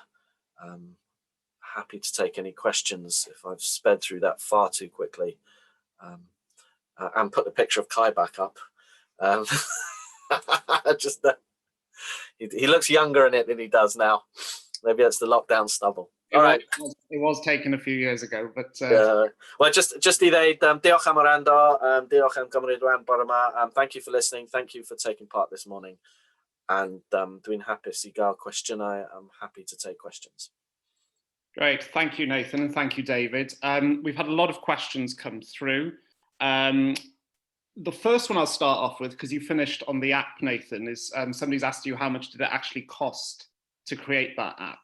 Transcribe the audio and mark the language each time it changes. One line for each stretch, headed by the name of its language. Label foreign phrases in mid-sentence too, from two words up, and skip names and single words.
English: Happy to take any questions if I've sped through that far too quickly, and put the picture of Kai back up. Just he looks younger in it than he does now. Maybe that's the lockdown stubble. All right. It was taken a few years ago, but well, just
Welsh: I ddeud diolch am wrando, diolch am gymryd rhan bore yma.
English: Thank you for listening. Thank you for taking part this morning.
Welsh: And dwi'n hapus I gael cwestiynau.
English: I'm happy to take questions. Great. Thank you, Nathan, and thank you, David. We've had a lot of questions come through. The first one I'll start off with, because you finished on the app, Nathan, is somebody's asked you how much did it actually cost to create that app?